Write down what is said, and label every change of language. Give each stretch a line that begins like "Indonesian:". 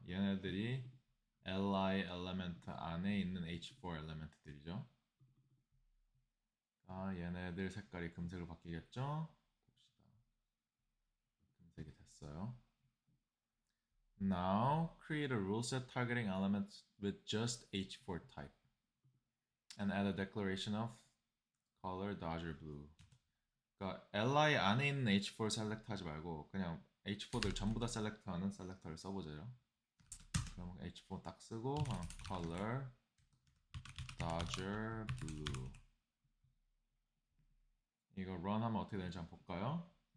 Korean: 얘네들이 li element 안에 있는 h4 element들이죠. 얘네들 색깔이 금색으로 바뀌겠죠? 봅시다. 금색이 됐어요.
English: Now create a rule set targeting elements with just h4 type and add a declaration of color Dodger blue.
Korean: 그러니까 li 안에 있는 h4 셀렉트 하지 말고 그냥 h4들 전부 다 셀렉트하는 셀렉터를 써보자요. 그럼 h4 딱 쓰고 color Dodger blue 이거 run 하면 어떻게 되는지 한번 볼까요?